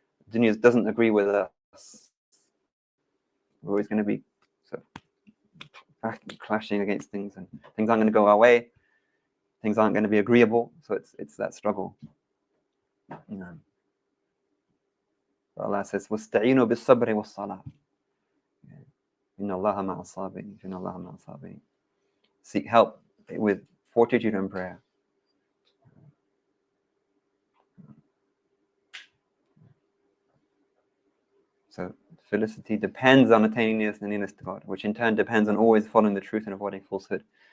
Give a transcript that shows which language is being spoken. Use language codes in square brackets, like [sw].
[en] Dunya doesn't agree with us. We're always going to be clashing against things, and things aren't going to go our way. things aren't going to be agreeable. So it's that struggle. [ar] Allah says, وَاسْتَعِينُوا بِالصَّبْرِ وَالصَّلَاةِ. إِنَّ اللَّهَ مَعَ الصَّابِرِينَ. إِنَّ اللَّهَ مَعَ الصَّابِرِينَ. [en] Seek help with fortitude and prayer. So felicity depends on attaining nearness to God, which in turn depends on always following the truth and avoiding falsehood.